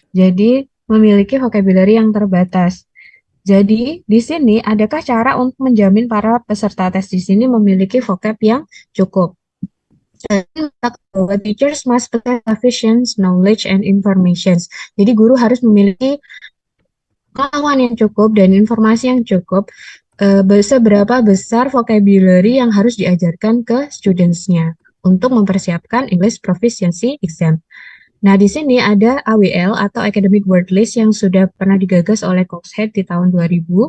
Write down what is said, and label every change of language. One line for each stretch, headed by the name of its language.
Indonesian: Jadi memiliki vocabulary yang terbatas. Jadi di sini adakah cara untuk menjamin para peserta tes di sini memiliki vocab yang cukup?
English: Teachers must possess sufficient knowledge and information.
Indonesian: Jadi guru harus memiliki pengetahuan yang cukup dan informasi yang cukup seberapa besar vocabulary yang harus diajarkan ke students-nya untuk mempersiapkan English Proficiency Exam. Nah, di sini ada AWL atau Academic Word List yang sudah pernah digagas oleh Coxhead di tahun 2000.